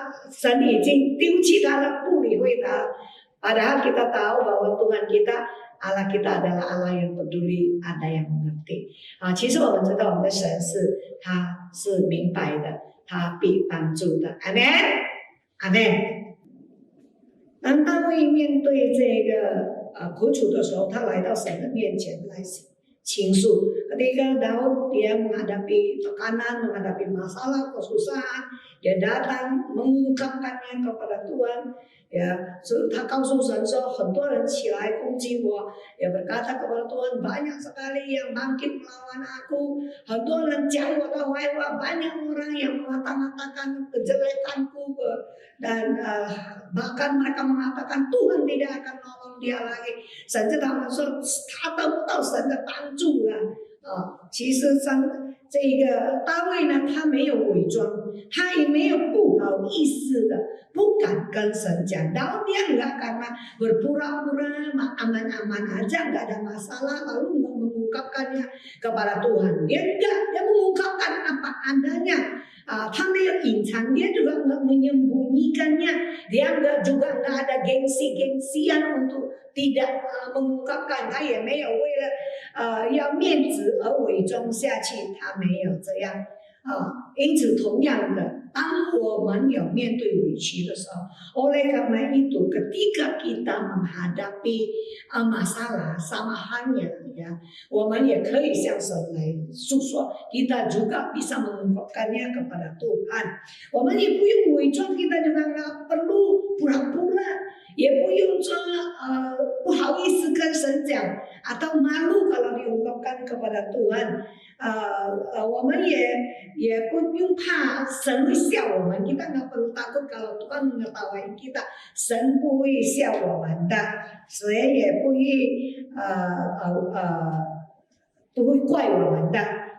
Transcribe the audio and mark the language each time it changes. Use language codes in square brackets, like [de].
[zh] 神已经丢弃他了，不理会他。 [id] Padahal kita tahu bahwa Tuhan kita, Allah kita adalah Allah yang peduli, ada yang mengerti. [zh] 其实我们知道我们的神他是明白的，他必帮助的。阿们，阿们。当大卫面对这个苦楚的时候，他来到神的面前来 [id] Cingsu. Ketika Daud dia menghadapi tekanan, menghadapi masalah, kesusahan, dia datang mengungkapkannya kepada Tuhan. Ya, [zh] 他告诉神说，很多人起来攻击我，也 [id] berkata kepada Tuhan, banyak sekali yang bangkit melawan aku, [zh] 很多人讲我的坏话， [id] banyak orang yang mengatakan kejelekanku, dan bahkan mereka mengatakan Tuhan tidak akan nolong dia lagi. [zh] 神就他们说，他得不到神的帮助了。其实这个大卫呢，他没有伪装，他也没有不好意思的，不敢跟神讲。然后 [id] dia enggak karena berpura-pura aman-aman aja, enggak ada masalah, lalu mengungkapkannya kepada Tuhan. Dia enggak, dia mengungkapkan apa adanya. [zh] 他没有隐藏, [id] dia juga enggak menyembunyikannya, dia juga enggak ada gengsi-gengsian untuk tidak mengungkapkan, [zh] 他也没有为了要面子而伪装下去，他没有这样。因此同样的，当我们有面对委屈的时候， [id] oleh karena itu ketika kita menghadapi masalah sama halnya ya, [zh] 我们也可以向神来诉说, [id] kita juga bisa mengungkapkannya kepada Tuhan. [zh] 我们也不用伪装, [id] kita juga nggak perlu pura-pura, [zh] 也不用说不好意思跟神讲, [id] atau malu kalau diungkapkan kepada Tuhan. [zh] 我们也不用怕神会笑我们, [id] kita nggak perlu takut kalau Tuhan mengetahui kita, [zh] 神不会笑我们的, 神也不会怪我们的.